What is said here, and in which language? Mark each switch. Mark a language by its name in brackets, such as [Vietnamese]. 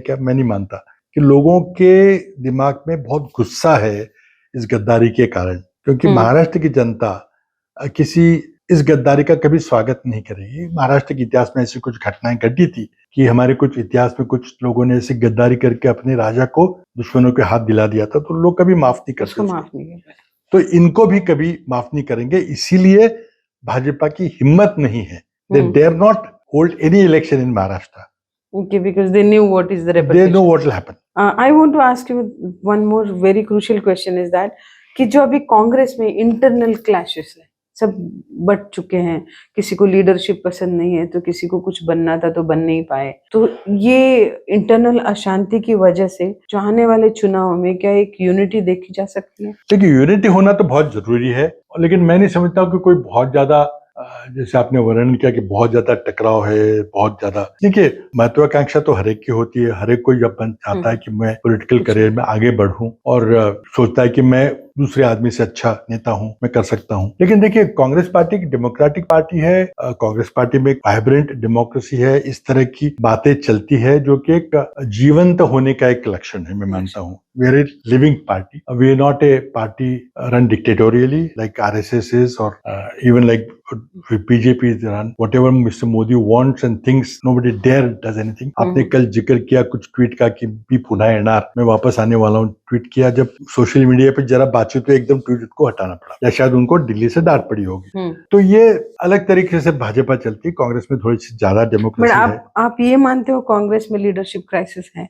[Hindi] क्या मैं नहीं मानता कि लोगों के दिमाग में बहुत गुस्सा है इस गद्दारी के कारण, क्योंकि महाराष्ट्र की जनता किसी इस गद्दारी का कभी स्वागत नहीं करेगी। महाराष्ट्र के इतिहास में ऐसी कुछ घटनाएं घटी थी कि हमारे कुछ इतिहास में कुछ लोगों ने ऐसी गद्दारी करके अपने राजा को दुश्मनों के हाथ दिला दिया था, तो लोग कभी माफ नहीं करते। तो इनको भी कभी माफ नहीं करेंगे। इसीलिए भाजपा की हिम्मत नहीं है। [English] They dare not hold any election in Maharashtra. Okay, because they knew what is the repercussion. They know what will happen. I want to ask you one more very crucial question is that [Hindi] कि जो अभी कांग्रेस में internal clashes है, सब बढ़ चुके हैं। किसी को लीडरशिप पसंद नहीं है, तो किसी को कुछ बनना था तो बन नहीं पाए। तो ये इंटरनल अशांति की वजह से जो आने वाले चुनाव में क्या एक यूनिटी देखी जा सकती है? देखिए, यूनिटी होना तो बहुत जरूरी है, लेकिन मैं नहीं समझता हूँ कि कोई बहुत ज्यादा, जैसे आपने वर्णन किया कि बहुत ज्यादा टकराव है, बहुत ज्यादा। देखिए, महत्वाकांक्षा तो हर एक की होती है। हर एक कोई जब चाहता है कि मैं पॉलिटिकल करियर में आगे बढ़ूं और सोचता है कि मैं दूसरे आदमी से अच्छा नेता हूं, मैं कर सकता हूं। लेकिन देखिए, कांग्रेस पार्टी एक डेमोक्रेटिक पार्टी है। कांग्रेस पार्टी में एक वाइब्रेंट डेमोक्रेसी है। इस तरह की बातें चलती है जो कि एक जीवंत होने का एक लक्षण है, मैं मानता हूँ। [English] We are a living party. We are not a party run dictatorially like RSS is, or even like BJP is run. Whatever Mr. Modi wants and thinks, nobody dare does anything. [Hindi] आपने कल जिक्र किया कुछ tweet का कि भी पुनः NR मैं वापस आने वाला हूँ, ट्वीट किया। जब सोशल मीडिया पे जरा बातचीत हुई, एकदम ट्वीट को हटाना पड़ा, या शायद उनको दिल्ली से डांट पड़ी होगी। तो ये अलग तरीके से भाजपा चलती है। कांग्रेस में थोड़ी सी ज्यादा डेमोक्रेसी है। आप ये मानते हो कांग्रेस में लीडरशिप क्राइसिस है?